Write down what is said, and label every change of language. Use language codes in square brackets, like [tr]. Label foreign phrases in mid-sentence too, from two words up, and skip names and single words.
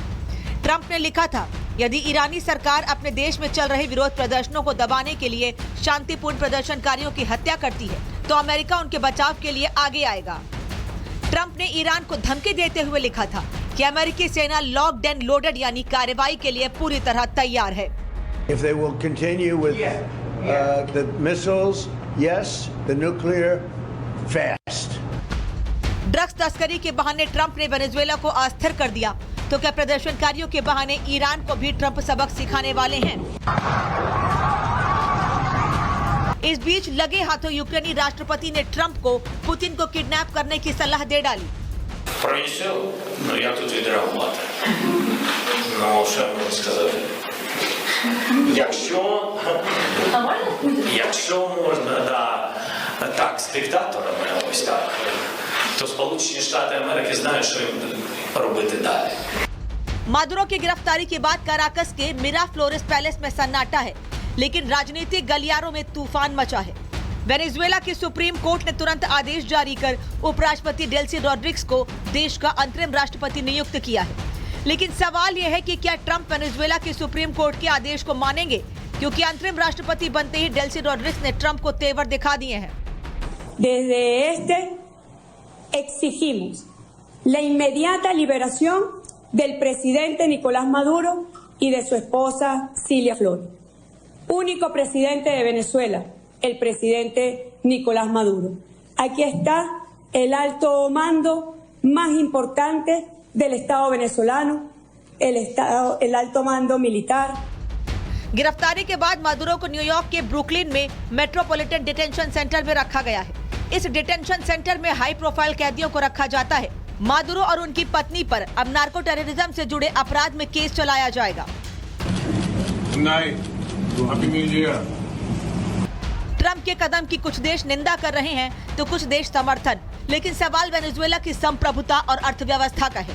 [hi] ट्रंप ने लिखा था, यदि ईरानी सरकार अपने देश में चल रहे विरोध प्रदर्शनों को दबाने के लिए शांतिपूर्ण प्रदर्शनकारियों की हत्या करती है तो अमेरिका उनके बचाव के लिए आगे आएगा। ट्रंप ने ईरान को धमकी देते हुए लिखा था कि अमेरिकी सेना [en] locked and loaded [hi] यानी कार्रवाई के लिए पूरी तरह तैयार है। [en] If they will continue with the missiles, yes, the nuclear, fast. [hi] ड्रग्स तस्करी के बहाने ट्रंप ने वेनेजुएला को अस्थिर कर दिया तो क्या प्रदर्शनकारियों के बहाने ईरान को भी ट्रंप सबक सिखाने वाले हैं? इस बीच लगे हाथों यूक्रेनी राष्ट्रपति ने ट्रंप को पुतिन को किडनैप करने की सलाह दे डाली। [uk] Пронесел, но я тут відреагувати. Ну, що я можу сказати? Якщо можна, так, з диктаторами ось так, то Сполучені Штати Америки знають, що їм робити далі. [hi] मादुरो की गिरफ्तारी के बाद काराकस के मिराफ्लोरेस पैलेस में सन्नाटा है, लेकिन राजनीतिक गलियारों में तूफान मचा है। वेनेजुएला की सुप्रीम कोर्ट ने तुरंत आदेश जारी कर उपराष्ट्रपति डेल्सी रॉड्रिग्स को देश का अंतरिम राष्ट्रपति नियुक्त किया है। लेकिन सवाल यह है कि क्या ट्रंप वेनेजुएला की सुप्रीम कोर्ट के आदेश को मानेंगे, क्योंकि अंतरिम राष्ट्रपति बनते ही डेल्सी रॉड्रिग्स ने ट्रंप को तेवर दिखा दिए हैं। [es] Desde este exigimos la inmediata liberación del presidente Nicolás Maduro y de su esposa Cilia Flores. Único presidente de Venezuela, el presidente Nicolás Maduro. Aquí está el alto mando más importante del Estado venezolano, el alto mando militar. [hi] गिरफ्तारी के बाद मादुरो को न्यूयॉर्क के ब्रुकलिन में मेट्रोपॉलिटन डिटेंशन सेंटर में रखा गया है। इस डिटेंशन सेंटर में [en] high profile [hi] कैदियों को रखा जाता है। मादुरो और उनकी पत्नी पर अब [en] narco terrorism [hi] से जुड़े अपराध में केस चलाया जाएगा। ट्रंप के कदम की कुछ देश निंदा कर रहे हैं तो कुछ देश समर्थन, लेकिन सवाल वेनेजुएला की संप्रभुता और अर्थव्यवस्था का है।